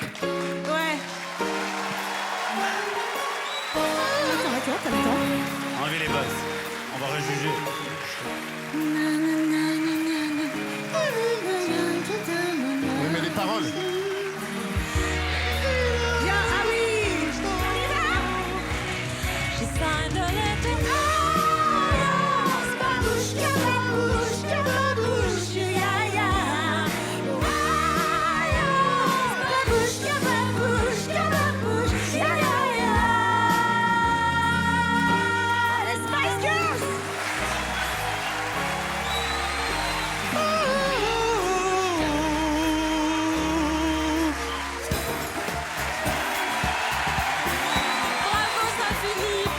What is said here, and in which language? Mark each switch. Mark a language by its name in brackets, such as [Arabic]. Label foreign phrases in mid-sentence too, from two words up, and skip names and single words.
[French] Ouais. Attends. Enlevez les bosses. On va rejuger. Oui, mais les paroles. Viens, ah oui. On y va. [English] She signed a letter. Babushka, babushka, babushka, yeah, yeah. Babushka, babushka, babushka, yeah, yeah. [French] Les Spice Girls. Bravo, Saint-Philippe.